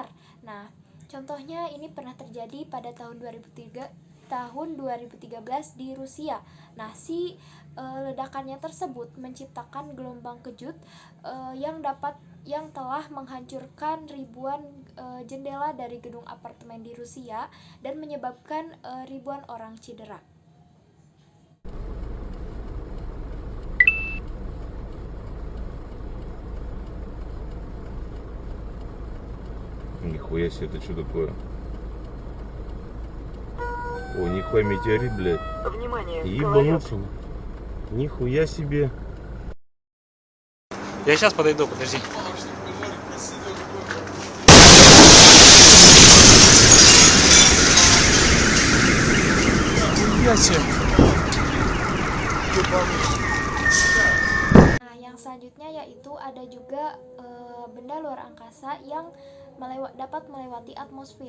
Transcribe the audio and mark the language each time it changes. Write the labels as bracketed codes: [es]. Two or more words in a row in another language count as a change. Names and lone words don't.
[id] Nah, contohnya ini pernah terjadi pada tahun 2013 di Rusia. Nah, si ledakannya tersebut menciptakan gelombang kejut yang telah menghancurkan ribuan jendela dari gedung apartemen di Rusia dan menyebabkan ribuan orang cedera. [ru] Нихуя себе, это что такое? О, нихуя метеорит, блядь. Внимание, Ебануться. Нихуя себе. Я сейчас подойду, подожди. [id] Nah, yang selanjutnya yaitu ada juga benda luar angkasa yang dapat melewati atmosfer.